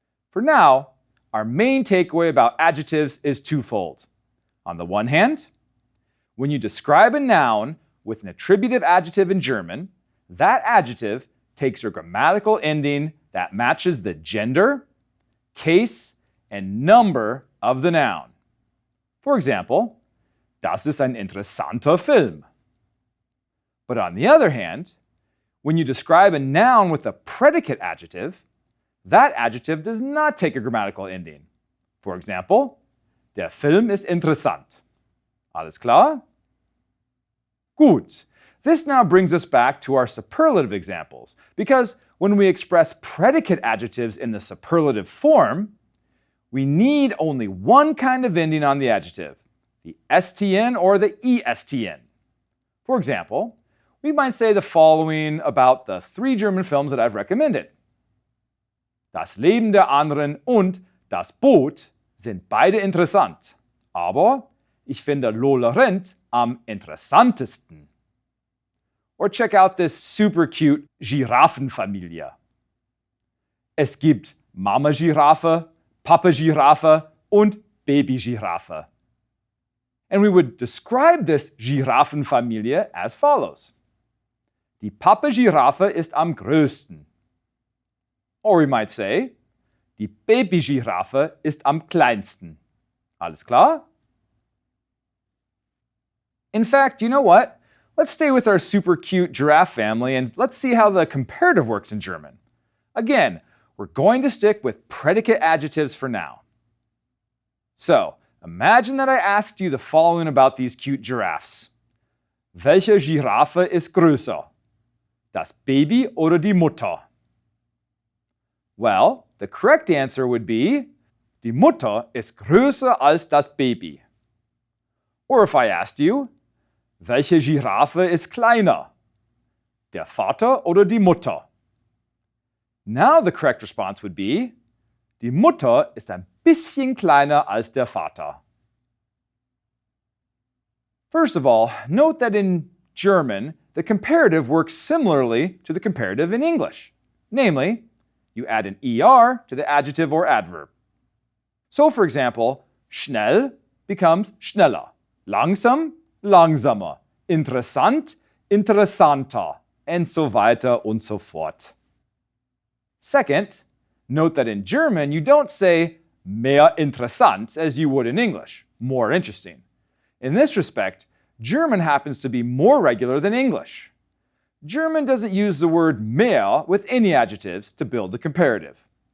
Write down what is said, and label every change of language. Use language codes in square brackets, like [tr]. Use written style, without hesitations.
[en] For now, our main takeaway about adjectives is twofold. On the one hand, when you describe a noun with an attributive adjective in German, that adjective takes a grammatical ending that matches the gender, case, and number of the noun. For example, [de] das ist ein interessanter Film. [en] But on the other hand, when you describe a noun with a predicate adjective, that adjective does not take a grammatical ending. For example, [de] der Film ist interessant. Alles klar? Gut. [en] This now brings us back to our superlative examples, because when we express predicate adjectives in the superlative form, we need only one kind of ending on the adjective, the stn or the estn. For example, we might say the following about the 3 German films that I've recommended. [de] Das Leben der anderen und Das Boot sind beide interessant, aber ich finde Lola Rent am interessantesten. [en] Or check out this super cute Giraffenfamilie. [de] Es gibt Mama Giraffe, Papa Giraffe und Baby Giraffe. [en] And we would describe this Giraffenfamilie as follows. [de] Die Papa Giraffe ist am größten. [en] Or we might say, [de] die Baby Giraffe ist am kleinsten. Alles klar? [en] In fact, you know what? Let's stay with our super cute giraffe family and let's see how the comparative works in German. Again, we're going to stick with predicate adjectives for now. So, imagine that I asked you the following about these cute giraffes. [de] Welche Giraffe ist größer? Das Baby oder die Mutter? [en] Well, the correct answer would be, [de] die Mutter ist größer als das Baby. [en] Or if I asked you, [de] welche Giraffe ist kleiner? Der Vater oder die Mutter? [en] Now the correct response would be, [de] die Mutter ist ein bisschen kleiner als der Vater. [en] First of all, note that in German, the comparative works similarly to the comparative in English. Namely, you add an ER to the adjective or adverb. So for example, schnell becomes schneller, [de] langsam, langsamer, interessant, interessanter, [en] and [de] so weiter und so fort. [en] Second, note that in German you don't say [de] mehr interessant [en] as you would in English, more interesting. In this respect, German happens to be more regular than English. German doesn't use the word mehr with any adjectives to build the comparative.